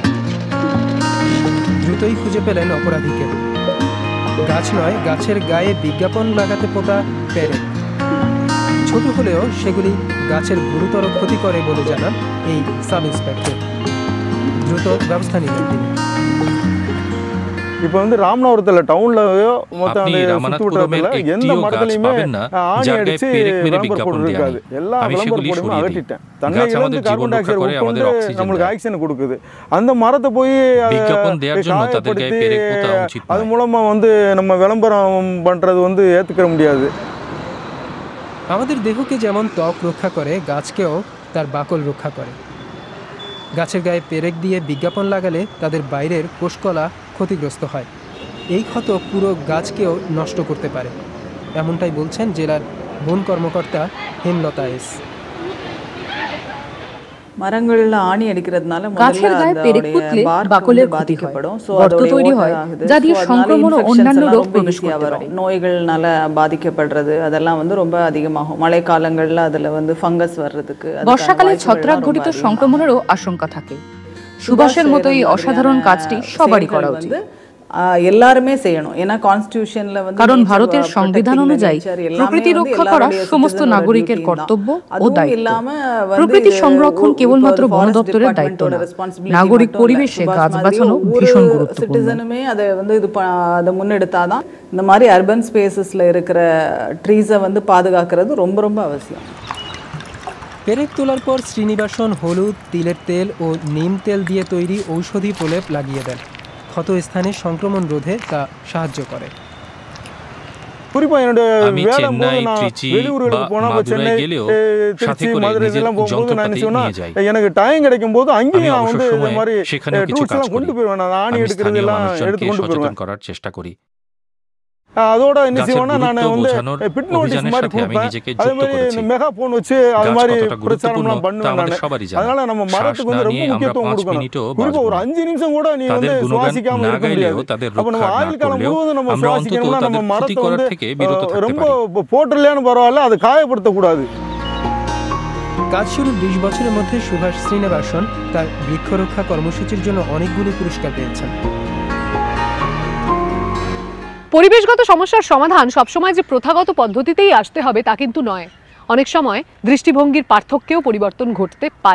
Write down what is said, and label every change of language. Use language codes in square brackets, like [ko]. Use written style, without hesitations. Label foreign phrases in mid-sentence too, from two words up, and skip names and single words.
[bn] দ্রুতই খুঁজে পেলেন অপরাধীকে। গাছ নয়, গাছের গায়ে বিজ্ঞাপন লাগাতে পোতা পেরেক। ছোট হলেও সেগুলি গাছের গুরুতর ক্ষতি করে বলে জানান এই সাব ইন্সপেক্টর। দ্রুত ব্যবস্থা নিলেন তিনি। [ta] இப்போ வந்து ராமநாதபுரத்துல டவுன்லயோ மொத்தம் சுத்துவட்டத்துல எந்த மரத்துலயுமே ஆணி அடிச்சு விளம்பரம் போட்டு இருக்காது. எல்லா விளம்பரம் போடுமே அகற்றிட்டேன். தன்னை இழந்து [en] carbon dioxide [ta] உட்கொண்டு நம்மளுக்கு ஆக்சிஜன் கொடுக்குது. அந்த மரத்தை போய் அது மூலமா வந்து நம்ம விளம்பரம் பண்றது வந்து ஏத்துக்க முடியாது. [bn] আমাদের দেহকে যেমন ত্বক রক্ষা করে, গাছকেও তার বাকল রক্ষা করে। গাছের গায়ে পেরেক দিয়ে বিজ্ঞাপন লাগালে তাদের বাইরের কোষকলা ক্ষতিগ্রস্ত হয়। এই ক্ষত পুরো গাছকেও নষ্ট করতে পারে, এমনটাই বলছেন জেলার বন কর্মকর্তা হেমলতা এস। [ta] মরঙ্গলல ஆணி அடிக்கிறதுனால [bn] গাছের গায়ে পেরেক পুঁতলে বাকলের ক্ষতি হয়, গর্ত তৈরি হয় যা দিয়ে সংক্রমণ ও অন্যান্য রোগ প্রবেশ করতে পারে। [ta] நோய்கள்னால பாதிக்கப்படுறது அதெல்லாம் வந்து ரொம்ப அதிகமாகும்। மழை காலங்கள்ல அதுல வந்து ফাঙ্গাস வர்றதுக்கு, [bn] বর্ষাকালে ছত্রাক ঘটিত সংক্রমণেরও আশঙ্কা থাকে। সুভাষের মতো এই অসাধারণ কাজটি সবারই করা উচিত। [ta] எல்லாருமே செய்யணும், ஏன்னா কনস্টিটিউশনல வந்து [bn] কারণ ভারতের সংবিধান অনুযায়ী প্রকৃতি রক্ষা করা সমস্ত নাগরিকের কর্তব্য ও দায়িত্ব। প্রকৃতি সংরক্ষণ কেবলমাত্র বন দপ্তরের দায়িত্ব না, নাগরিক পরিবেশে গাছ বাঁচানো ভীষণ গুরুত্বপূর্ণ। [ta] சிட்டிசனுமே அதை வந்து அதை முன்னெடுத்தாதான் இந்த மாதிரி [en] urban spaces [ta] இருக்கிற ட்ரீஸை வந்து பாதுகாக்கிறது ரொம்ப ரொம்ப அவசியம்। [bn] পেরেক তোলার পর শ্রীনিবাসন হলুদ, তিলের তেল ও নিম তেল দিয়ে তৈরি ঔষধি প্রলেপ লাগিয়ে দেন। ক্ষত স্থানে সংক্রমণ রোধে তা সাহায্য করে। আমি চেন্নাই, ত্রিচি বা মাদুরাই গেলেও সাথে করে নিজের যন্ত্রপাতি নিয়ে যাই। [ta] எனக்கு டைம் கிடைக்கும்போது அங்கேயும் நான் வந்து இந்த மாதிரி டூல்ஸ் எல்லாம் கொண்டு போவேன்। நான் ஆணி எடுக்கிறது எல்லாம் எடுத்து கொண்டு போவேன், [bn] করার চেষ্টা করি। [ta] அதோட என்ன செய்வேன்னா நான் வந்து [en] bit notice [ta] மாதிரி கொடுப்பேன், அதே மாதிரி மெகாஃபோன் வச்சு அது மாதிரி பிரச்சாரம்லாம் பண்ணுவேன் நான்। அதனால நம்ம மரத்துக்கு வந்து ரொம்ப முக்கியத்துவம் கொடுக்கணும்। குறிப்பா ஒரு 5 நிமிஷம் கூட நீ வந்து சுவாசிக்காம இருக்க முடியாது। அப்ப நம்ம ஆயுள் காலம் முழுவதும் நம்ம சுவாசிக்கணும்னா நம்ம மரத்தை வந்து ரொம்ப போட்டலையானு பரவாயில்ல, அதை காயப்படுத்தக்கூடாது। [bn] কাজ শুরুর 20 বছরের মধ্যে সুভাষ শ্রীনিবাসন তার বৃক্ষরক্ষা কর্মসূচির জন্য অনেকগুলো পুরস্কার পেয়েছেন। পরিবেশগত সমস্যার সমাধান সবসময় যে প্রথাগত পদ্ধতিতেই আসতে হবে তা কিন্তু নয়। অনেক সময় দৃষ্টিভঙ্গির পার্থক্যেও পরিবর্তন ঘটতে পারে।